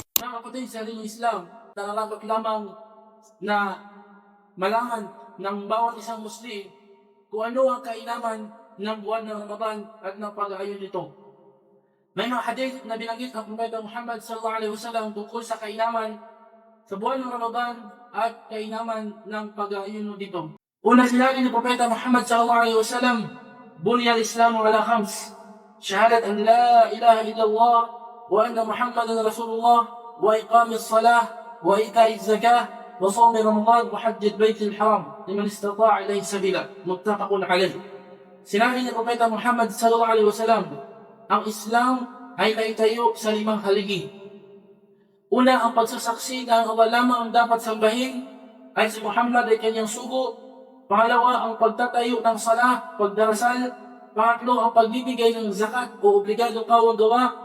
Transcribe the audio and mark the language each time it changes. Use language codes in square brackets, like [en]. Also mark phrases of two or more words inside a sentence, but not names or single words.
[tl] Mga kapatid sa ating Islam, nararapat lamang na malaman ng bawat isang Muslim kung ano ang kainaman ng buwan ng Ramadan at ng pag-aayon nito. May mga hadith na binanggit ng Propeta Muhammad [ar] صلى الله عليه وسلم [tl] tungkol sa kainaman sa buwan ng Ramadan at kainaman ng pag-aayon dito. Una sinabi ni Propeta Muhammad [ar] صلى الله عليه وسلم, "بني الإسلام على خمس، شهادة أن لا إله إلا الله وأن محمدا رسول الله وإقام الصلاة وإيتاء الزكاة وصوم رمضان وحج البيت الحرام لمن استطاع إليه سبيلا." متفق عليه. [tl] Sinabi ni Propeta Muhammad [ar] صلى الله عليه وسلم, [tl] ang Islam ay naitayo sa 5 haligi. Una, ang pagsasaksi na ang Allah lamang ang dapat sambahin ay si Muhammad ay kanyang sugo. Pangalawa, ang pagtatayo ng salah, pagdarasal. Pangatlo, ang pagbibigay ng zakat o obligado kawang gawa.